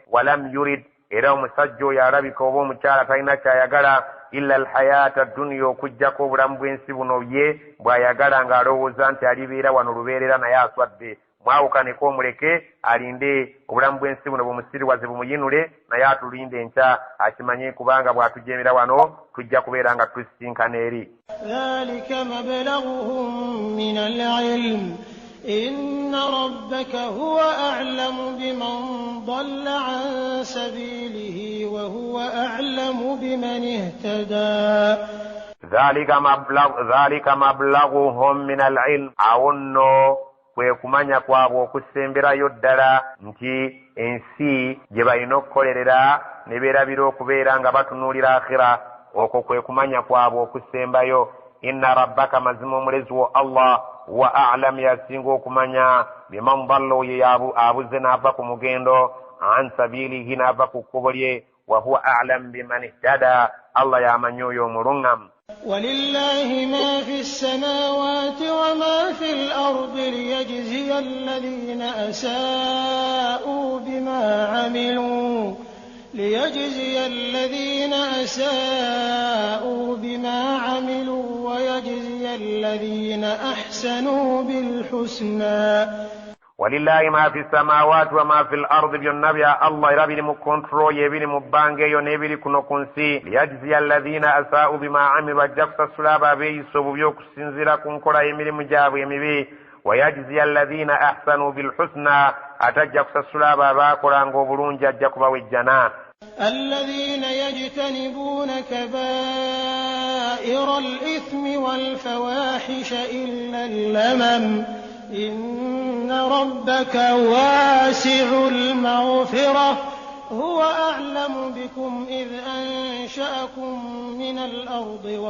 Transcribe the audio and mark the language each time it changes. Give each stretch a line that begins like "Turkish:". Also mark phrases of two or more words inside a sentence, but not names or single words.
Arabic: ولم يرد,
Ganda: era omusajja oyo alabika oba omukyala talina kyayagala
Arabic: إلا الحياة الدنيا,
Ganda: okujjako obulamu bw'ensi buno ye bw'ayagala ng'alowooza nti alibeera wano lubeerera naye aswadde. Mwawukaneko omuleke alinde obulamu bw'ensi buno bumusiriwaze bumuyinule, naye atulinde enkya akimanye kubanga bw'atujemera wano tujja kubeera nga tusisinkana eri.
Arabic: ذلك مبلغهم من العلم إن ربك هو أعلم بمن ضل عن سبيله وهو أعلم بمن اهتدى. ذلك مبلغهم من العلم
Ganda: أونو kwe kumanya kwabwe okusemberayo ddala nti ensi gye balina okukolerera ne beerabira okubeera nga batunuulira akhira, okwo kwe kumanya kwabwe okusembayo.
Arabic: إن ربك,
Ganda: mazima omulezi wo Allah,
Arabic: وأعلم,
Ganda: yasinga okumanya
Arabic: بمن ضل,
Ganda: oyo abuze n'ava ku mugendo,
Arabic: عن سبيله,
Ganda: n'ava ku kkubo lye,
Arabic: وهو أعلم بمن اهتدى,
Ganda: Allah yamanyi oyo omuluŋŋamu.
Arabic: ولله ما في السماوات وما في الأرض ليجزي الذين أساءوا بما عملوا ويجزي الذين أحسنوا بالحسنى. ولله ما في السماوات وما في الأرض
Ganda: byonna Allah era biri mu control ebiri mu bbanga eyo n'ebiri kuno ku nsi.
Arabic: ليجزي الذين أساءوا بما عملوا,
Ganda: ajja kusasula abo abeeyisa obubi okusinziira ku nkola y'emirimu gyabwe emibi.
Arabic: ويجزي الذين أحسنوا بالحسنى,
Ganda: ate ajja kusasula abo abaakolanga obulungi ajja kubawa ejjana.
Arabic: الذين يجتنبون كبائر الإثم والفواحش إلا اللمم إن ربك واسع المغفرة هو أعلم بكم إذ أنشأكم من الأرض